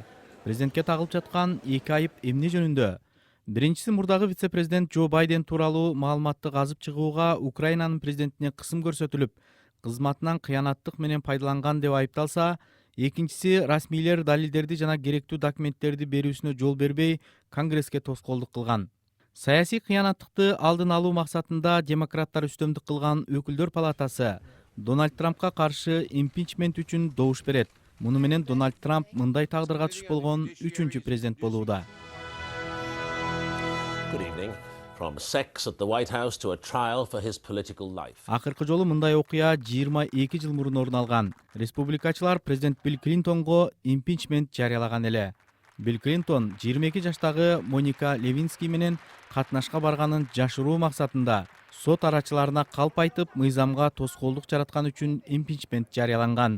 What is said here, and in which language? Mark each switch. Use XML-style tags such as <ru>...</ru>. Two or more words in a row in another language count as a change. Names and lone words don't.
<ky>Президентке тагылып жаткан 2 айып эмне жөнүндө? Биринчиси, мурдагы вице-президент Джо Байден тууралуу маалыматты казып чыгууга Украинанын президентине кысым көрсөтүлүп, кызматынан кыянаттык менен пайдаланган деп айыпталса, экинчиси, расмийлер далилдерди жана керектүү документтерди берүүсүнө жол бербей, Конгресске тоскоолдук кылган. Саясий кыянаттыкты алдын алуу максатында демократтар үстөмдүк кылган өкүлдөр палатасы Дональд Трампка каршы импичмент үчүн добуш берет. Муну менен Дональд Трамп мындай тагдырга туш болгон 3-чү президент болууда.</ky> <en>Good evening. From sex at the White House to a trial for his political life.</en> <ky>Акыркы жолу мындай окуя 22 жыл мурун орун алган. Республикачылар президент Билл Клинтонго импичмент жарыялаган эле. Билл Клинтон 22 жаштагы Моника Левински менен катнашка барганын жашыруу максатында сот арачыларына калп айтып, мыйзамга тоскоолдук жараткан үчүн импичмент жарыяланган.</ky>